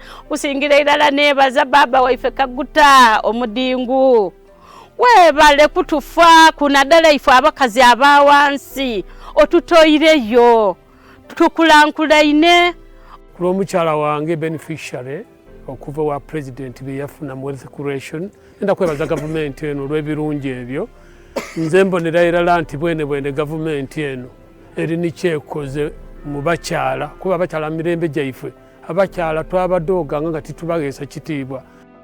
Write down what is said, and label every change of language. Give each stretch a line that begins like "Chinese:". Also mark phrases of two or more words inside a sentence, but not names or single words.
Soga: Kusingira irala nebaza baba waife Kaguta omudingu webale kutufa kuna dala ife abakazi abawansi otutoireyo tukulankulaine. Kulomukyala wange beneficiary okuva wa president beyafuna mu
English: wealth creation
Soga: enda kwebaza government eno olw'ebirungi ebyo. Nze mbonera irala nti bwene government eno eri nikyekoze mu bakyala kuba abakyala mirembe gyaife abakyala twabadooga nga titubageesa kitiibwa